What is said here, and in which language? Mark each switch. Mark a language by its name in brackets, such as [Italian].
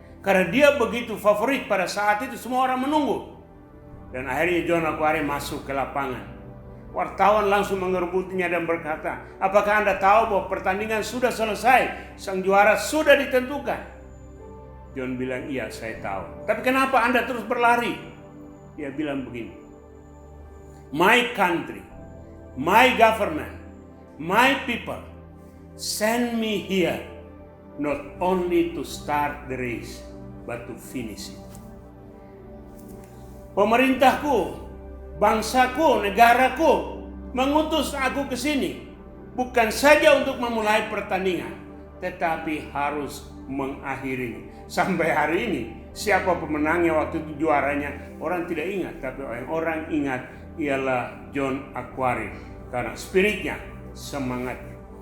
[Indonesian] Karena dia begitu favorit pada saat itu, semua orang menunggu. Dan akhirnya John Akhwari masuk ke lapangan. Wartawan langsung mengerebutinya dan berkata, apakah Anda tahu bahwa pertandingan sudah selesai? Sang juara sudah ditentukan. John bilang, iya saya tahu. Tapi kenapa Anda terus berlari? Dia bilang begini, [English] my country, my government, my people send me here not only to start the race but to finish it. [Indonesian] Pemerintahku, bangsaku, negaraku mengutus aku ke sini bukan saja untuk memulai pertandingan, tetapi harus mengakhirinya. Sampai hari ini siapa pemenangnya waktu itu, juaranya, orang tidak ingat, tapi orang ingat ialah John Akhwari karena spiritnya, semangatnya.